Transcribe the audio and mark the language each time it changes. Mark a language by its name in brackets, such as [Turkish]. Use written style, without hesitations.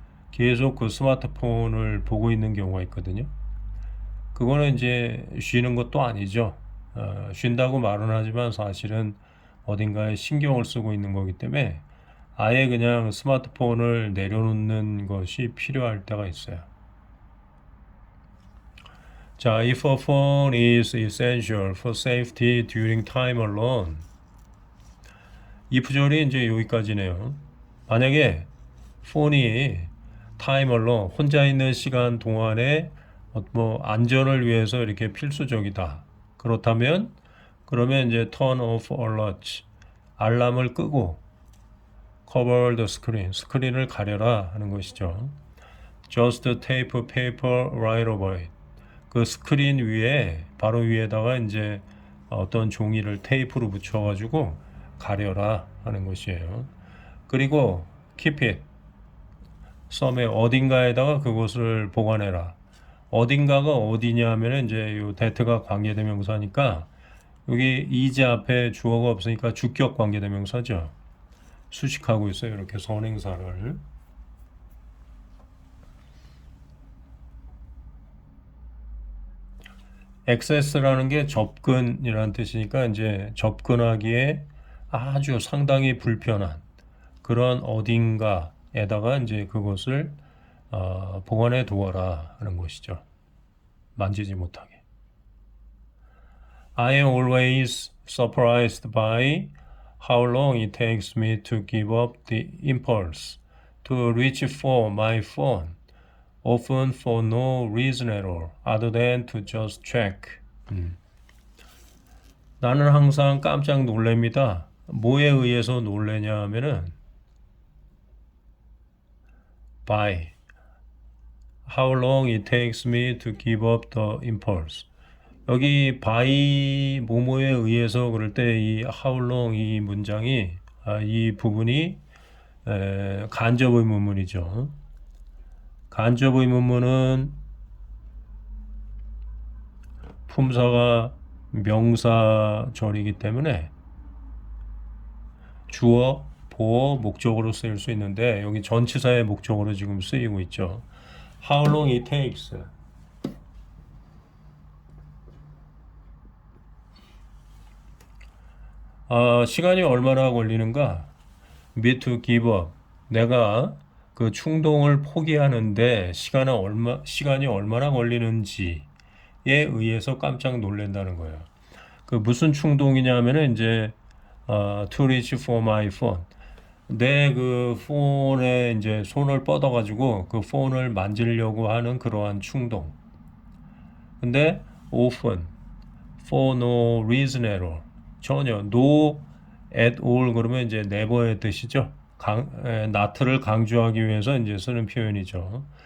[Korean] 계속 그 스마트폰을 보고 있는 경우가 있거든요. 그거는 이제 쉬는 것도 아니죠. 쉰다고 말은 하지만 사실은 어딘가에 신경을 쓰고 있는 거기 때문에 아예 그냥 스마트폰을 내려놓는 것이 필요할 때가 있어요. [English] 자, if a phone is essential for safety during time alone. [Korean] 이 부절이 이제 여기까지네요. 만약에 폰이 [English] time alone, [Korean] 혼자 있는 시간 동안에 뭐 안전을 위해서 이렇게 필수적이다. 그렇다면 그러면 이제 [English] turn off alerts, [Korean] 알람을 끄고 [English] cover the screen, [Korean] 스크린을 가려라 하는 것이죠. [English] Just tape paper right over it. [Korean] 그 스크린 위에 바로 위에다가 이제 어떤 종이를 테이프로 붙여가지고 가려라 하는 것이에요. 그리고 [English] keep it, [Korean] 썸에 어딘가에다가 그것을 보관해라. 어딘가가 어디냐 하면 이제 요 that가 관계대명사니까 여기 is 앞에 주어가 없으니까 주격 관계대명사죠. 수식하고 있어요. 이렇게 선행사를. access라는 게 접근이라는 뜻이니까 이제 접근하기에 아주 상당히 불편한 그런 어딘가에다가 이제 그것을 보관해 두어라 하는 것이죠. 만지지 못하게. [English] I am always surprised by how long it takes me to give up the impulse to reach for my phone. Often for no reason at all, other than to just check. [Korean] 나는 항상 깜짝 놀랍니다. 뭐에 의해서 놀래냐 하면은 [English] by how long it takes me to give up the impulse. [Korean] 여기 by 뭐뭐에 의해서 그럴 때 이 how long 이 문장이 이 부분이 간접 의문문이죠. 간접 의문문은 품사가 명사절이기 때문에 주어, 보어, 목적으로 쓰일 수 있는데 여기 전치사의 목적으로 지금 쓰이고 있죠. [English] How long it takes. [Korean] 시간이 얼마나 걸리는가? [English] Me to give up. [Korean] 내가 그 충동을 포기하는데 시간이 얼마나 걸리는지에 의해서 깜짝 놀란다는 거예요. 그 무슨 충동이냐면은 이제 [English] to reach for my phone. [Korean] 내 그 폰에 이제 손을 뻗어가지고 그 폰을 만지려고 하는 그러한 충동. [English] 근데 often, for no reason at all. [Korean] 전혀 no at all 그러면 이제 never의 뜻이죠. not를 강조하기 위해서 이제 쓰는 표현이죠.